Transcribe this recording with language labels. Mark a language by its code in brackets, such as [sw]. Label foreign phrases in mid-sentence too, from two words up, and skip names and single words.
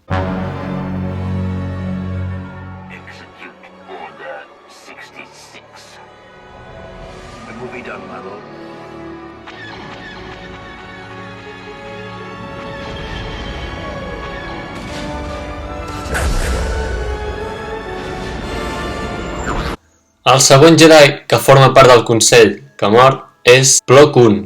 [en] Execute Order 66. It will be done, my lord. [ca] El següent Jedi que forma part del Consell que mor és Plo Koon.